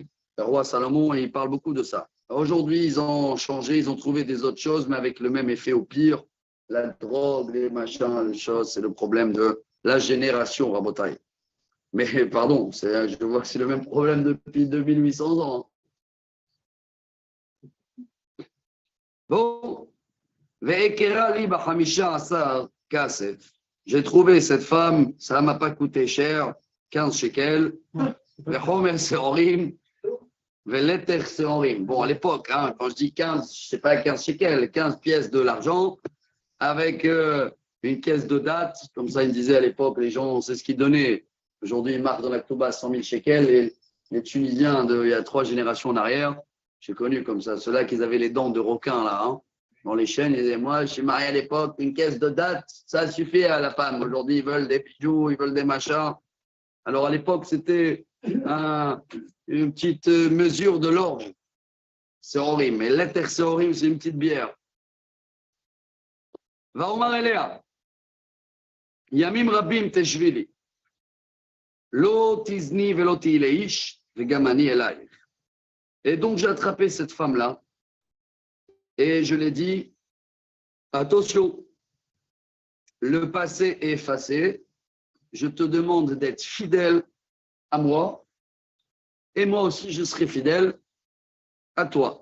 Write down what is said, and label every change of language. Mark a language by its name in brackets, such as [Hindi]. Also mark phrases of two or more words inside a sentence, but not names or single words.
[French] Le roi Salomon, il parle beaucoup de ça. Aujourd'hui, ils ont changé, ils ont trouvé des autres choses, mais avec le même effet au pire. La drogue, les machins, les choses, c'est le problème de la génération Rabotai. Mais pardon, je vois que c'est le même problème depuis 2800 ans. Bon, [Hebrew] ואכרה לי בחמשה עשר כסף. [French] J'ai trouvé cette femme, ça ne m'a pas coûté cher, 15 shekels. [Hebrew] וחמר שערים ולתך שערים. [French] Bon, à l'époque, hein, quand je dis 15, je ne sais pas 15 shekels, 15 pièces de l'argent avec une caisse de date. Comme ça, ils me disaient à l'époque, les gens, c'est ce qu'ils donnaient. Aujourd'hui, ils marquent dans la Ktouba 100 000 shekels. Et les Tunisiens, il y a 3 générations en arrière, j'ai connu comme ça, ceux-là qui avaient les dents de requin, là, hein, dans les chaînes, ils disaient, moi, je suis marié à l'époque, une caisse de date, ça suffit à la femme. Aujourd'hui, ils veulent des bijoux, ils veulent des machins. Alors, à l'époque, c'était une petite mesure de l'orge. C'est horrible. Mais l'éther, c'est horrible, c'est une petite bière. [Hebrew] ויאמר אליה. ימים רבים תשבי לי. לא תזני ולא תהיי לאיש וגם אני אליך. [French] Et donc, j'ai attrapé cette femme-là et je lui ai dit, attention, le passé est effacé, je te demande d'être fidèle à moi et moi aussi, je serai fidèle à toi.